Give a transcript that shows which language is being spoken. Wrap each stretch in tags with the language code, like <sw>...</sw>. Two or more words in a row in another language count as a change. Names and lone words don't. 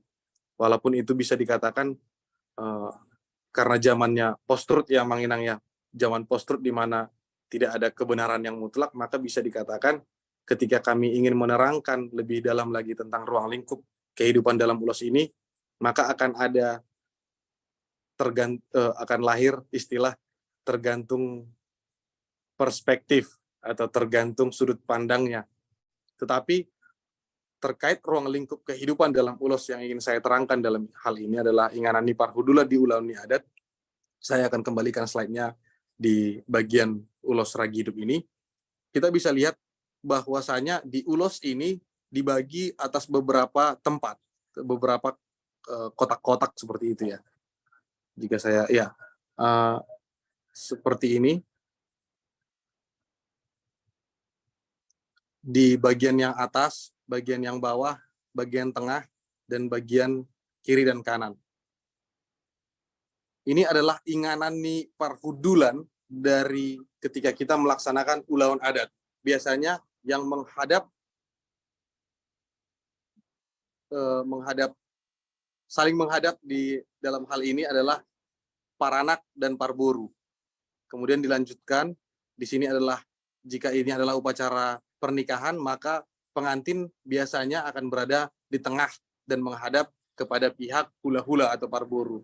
<id>Walaupun itu bisa dikatakan karena zamannya post-truth ya Manginang ya, zaman post-truth di mana tidak ada kebenaran yang mutlak, maka bisa dikatakan ketika kami ingin menerangkan lebih dalam lagi tentang ruang lingkup kehidupan dalam ulos ini, maka akan ada akan lahir istilah tergantung perspektif atau tergantung sudut pandangnya. Tetapi terkait ruang lingkup kehidupan dalam ulos yang ingin saya terangkan dalam hal ini adalah</id> <bbc>inganan ni parhudula di ulaun ni adat.</bbc> <id>Saya akan kembalikan slide-nya di bagian ulos ragi hidup ini. Kita bisa lihat bahwasanya di ulos ini dibagi atas beberapa tempat, beberapa kotak-kotak seperti itu ya. Jika saya seperti ini. Di bagian yang atas, bagian yang bawah, bagian tengah, dan bagian kiri dan kanan. Ini adalah</id> <bbc>inganan ni parhudulan</bbc> <id>dari ketika kita melaksanakan ulaun adat. Biasanya yang saling menghadap di dalam hal ini adalah paranak dan parboru. Kemudian dilanjutkan, di sini adalah jika ini adalah upacara pernikahan, maka pengantin biasanya akan berada di tengah dan menghadap kepada pihak hula-hula atau parboru.</id>